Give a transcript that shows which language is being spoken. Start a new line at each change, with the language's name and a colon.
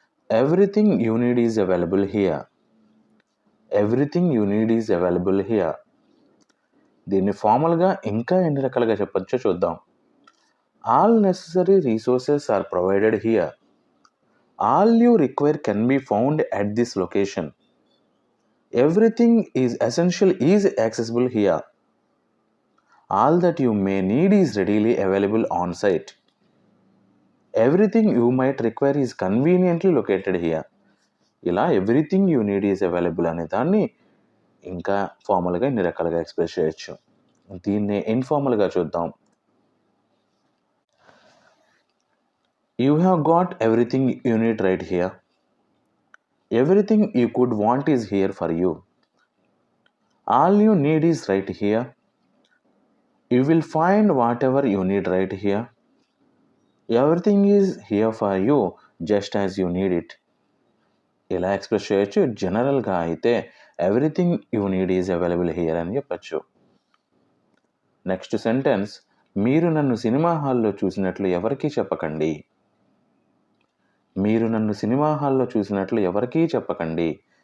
English: Everything you need is available here. Everything you need is available here.
Telugu: దీన్ని ఫార్మల్గా ఇంకా ఎన్ని రకాలుగా చెప్పొచ్చో చూద్దాం.
English: All necessary resources are provided here. All you require can be found at this location. Everything is essential is accessible here. All that you may need is readily available on site. Everything you might require is conveniently located here.
Telugu: ఇలా
English: everything you need is available
Telugu: అనే దాన్ని ఇంకా ఫార్మల్గా ఇన్ని రకాలుగా express చేయొచ్చు. దీన్ని ఇన్ఫార్మల్గా చూద్దాం.
English: You have got everything you need right here. Everything you could want is here for you. All you need is right here. You will find whatever you need right here. Everything is here for you just as you need it.
Telugu: ఇలా express చేయొచ్చు. జనరల్గా అయితే
English: everything you need is available here
Telugu: అని చెప్పచ్చు. Next sentence, మీరు నన్ను cinema హాల్లో చూసినట్లు ఎవరికీ చెప్పకండి. మీరు నన్ను సినిమా హాల్లో చూసినట్లు ఎవరికీ చెప్పకండి.